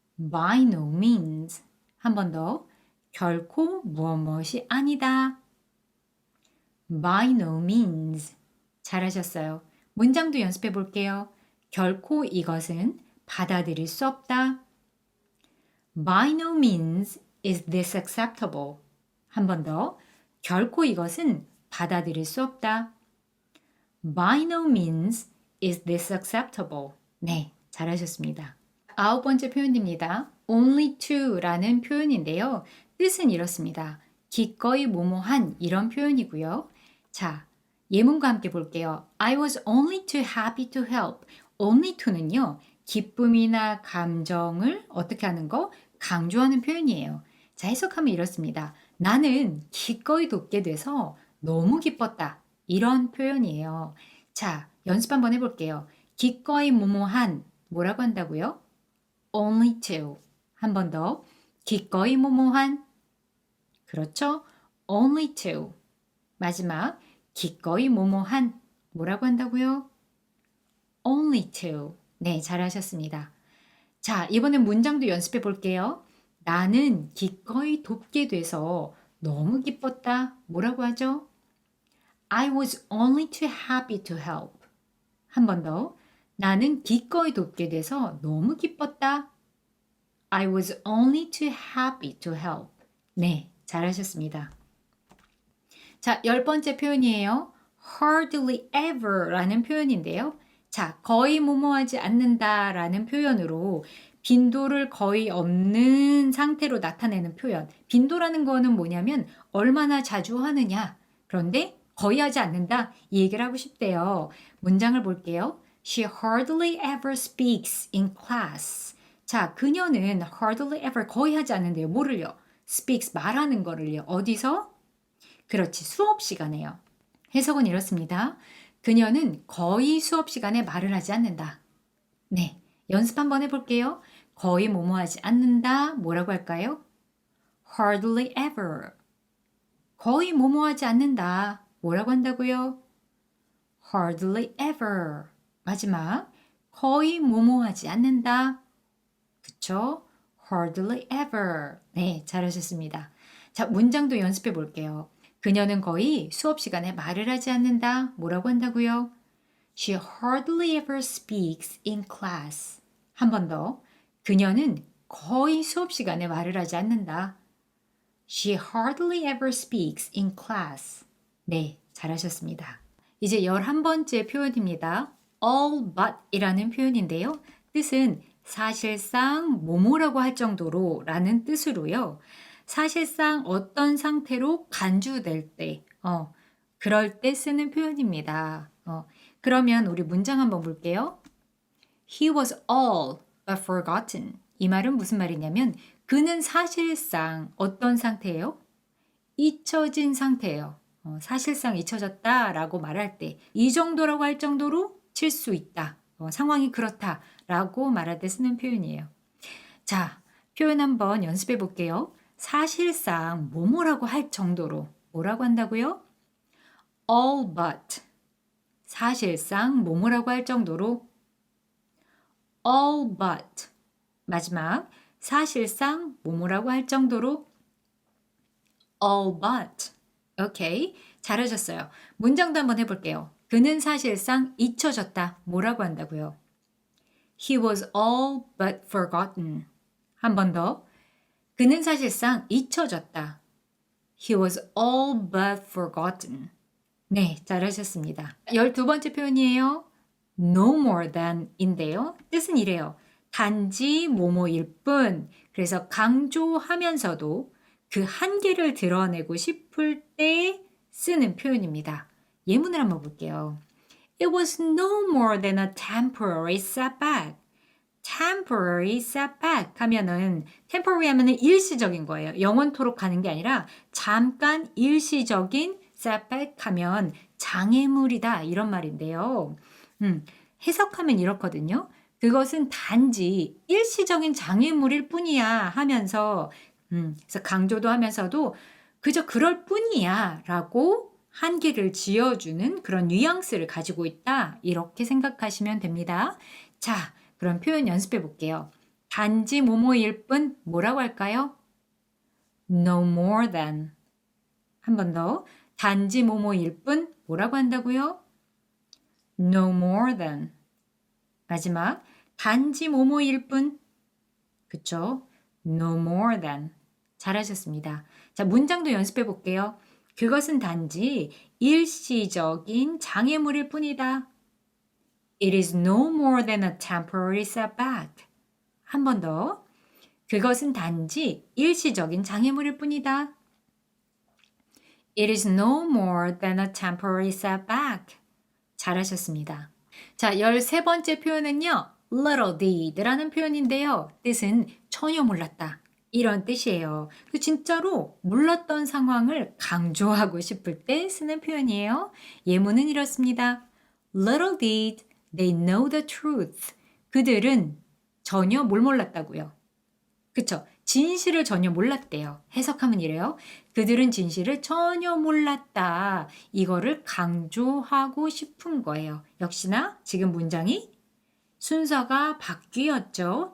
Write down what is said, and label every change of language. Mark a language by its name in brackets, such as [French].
[English] By no means. [Korean] 한 번 더. 결코 무엇이 아니다. [English] By no means. [Korean] 잘하셨어요. 문장도 연습해 볼게요. 결코 이것은 받아들일 수 없다. [English] By no means is this acceptable. [Korean] 한 번 더. 결코 이것은 받아들일 수 없다. [English] By no means is this acceptable. [Korean] 네, 잘하셨습니다. 9번째 표현입니다. [English] only to [Korean] 라는 표현인데요. 뜻은 이렇습니다. 기꺼이 뭐뭐한 이런 표현이고요. 자, 예문과 함께 볼게요. [English] I was only too happy to help. only to [Korean] 는요. 기쁨이나 감정을 어떻게 하는 거? 강조하는 표현이에요. 자, 해석하면 이렇습니다. 나는 기꺼이 돕게 돼서 너무 기뻤다. 이런 표현이에요. 자, 연습 한번 해볼게요. 기꺼이 뭐뭐한 뭐라고 한다고요? [English] only to. [Korean] 한 번 더. 기꺼이 뭐뭐한. 그렇죠? only to. 마지막. 기꺼이 뭐뭐한. 뭐라고 한다고요? [English] only to. [Korean] 네, 잘하셨습니다. 자, 이번엔 문장도 연습해 볼게요. 나는 기꺼이 돕게 돼서 너무 기뻤다. 뭐라고 하죠? [English] I was only too happy to help. [Korean] 한 번 더. 나는 기꺼이 돕게 돼서 너무 기뻤다. [English] I was only too happy to help. [Korean] 네, 잘하셨습니다. 자, 10번째 표현이에요. [English] hardly ever [Korean] 라는 표현인데요. 자, 거의 뭐뭐하지 않는다 라는 표현으로 빈도를 거의 없는 상태로 나타내는 표현. 빈도라는 거는 뭐냐면 얼마나 자주 하느냐. 그런데 거의 하지 않는다. 이 얘기를 하고 싶대요. 문장을 볼게요. [English] She hardly ever speaks in class. [Korean] 자, 그녀는 [English] hardly ever [Korean] 거의 하지 않는데요. 뭐를요? speaks 말하는 거를요. 어디서? 그렇지. 수업 시간에요. 해석은 이렇습니다. 그녀는 거의 수업 시간에 말을 하지 않는다. 네. 연습 한번 해볼게요. 거의 뭐뭐하지 않는다. 뭐라고 할까요? [English] hardly ever. [Korean] 거의 뭐뭐하지 않는다. 뭐라고 한다고요? [English] hardly ever. [Korean] 마지막. 거의 뭐뭐하지 않는다. 그쵸? [English] hardly ever. [Korean] 네, 잘하셨습니다. 자, 문장도 연습해 볼게요. 그녀는 거의 수업 시간에 말을 하지 않는다. 뭐라고 한다고요? [English] She hardly ever speaks in class. [Korean] 한 번 더. 그녀는 거의 수업 시간에 말을 하지 않는다. [English] She hardly ever speaks in class. [Korean] 네, 잘하셨습니다. 이제 11번째 표현입니다. [English] all but [Korean] 이라는 표현인데요. 뜻은 사실상 뭐뭐라고 할 정도로 라는 뜻으로요. 사실상 어떤 상태로 간주될 때, 그럴 때 쓰는 표현입니다. 그러면 우리 문장 한번 볼게요. [English] He was all but forgotten. [Korean] 이 말은 무슨 말이냐면 그는 사실상 어떤 상태예요? 잊혀진 상태예요. 사실상 잊혀졌다라고 말할 때 이 정도라고 할 정도로 칠 수 있다. 상황이 그렇다라고 말할 때 쓰는 표현이에요. 자, 표현 한번 연습해 볼게요. 사실상 뭐뭐라고 할 정도로 뭐라고 한다고요? [English] all but [Korean] 사실상 뭐뭐라고 할 정도로 all but 마지막 사실상 뭐뭐라고 할 정도로 all but 오케이 잘하셨어요. 문장도 한번 해볼게요. 그는 사실상 잊혀졌다. 뭐라고 한다고요? [English] He was all but forgotten. [Korean] 한 번 더. 그는 사실상 잊혀졌다. [English] He was all but forgotten. [Korean] 네, 잘하셨습니다. 12번째 표현이에요. [English] No more than 인데요. [Korean] 뜻은 이래요. 단지 뭐뭐일 뿐. 그래서 강조하면서도 그 한계를 드러내고 싶을 때 쓰는 표현입니다. 예문을 한번 볼게요. [English] It was no more than a temporary setback. temporary setback [Korean] 하면은 temporary 하면은 일시적인 거예요. 영원토록 가는 게 아니라 잠깐 일시적인 setback 하면 장애물이다 이런 말인데요. 해석하면 이렇거든요. 그것은 단지 일시적인 장애물일 뿐이야 하면서 그래서 강조도 하면서도 그저 그럴 뿐이야 라고 한계를 지어주는 그런 뉘앙스를 가지고 있다. 이렇게 생각하시면 됩니다. 자, 그럼 표현 연습해 볼게요. 단지 뭐뭐일 뿐 뭐라고 할까요? [English] No more than. [Korean] 한 번 더. 단지 뭐뭐일 뿐 뭐라고 한다고요? [English] No more than. [Korean] 마지막. 단지 뭐뭐일 뿐. 그쵸? [English] No more than. [Korean] 잘하셨습니다. 자, 문장도 연습해 볼게요. 그것은 단지 일시적인 장애물일 뿐이다. [English] It is no more than a temporary setback. [Korean] 한 번 더. 그것은 단지 일시적인 장애물일 뿐이다. [English] It is no more than a temporary setback. [Korean] 잘하셨습니다. 자, 13번째 표현은요. [English] little did [Korean] 라는 표현인데요. 뜻은 전혀 몰랐다. 이런 뜻이에요. 진짜로 몰랐던 상황을 강조하고 싶을 때 쓰는 표현이에요. 예문은 이렇습니다. [English] Little did they know the truth. [Korean] 그들은 전혀 뭘 몰랐다고요. 그쵸? 진실을 전혀 몰랐대요. 해석하면 이래요. 그들은 진실을 전혀 몰랐다. 이거를 강조하고 싶은 거예요. 역시나 지금 문장이 순서가 바뀌었죠.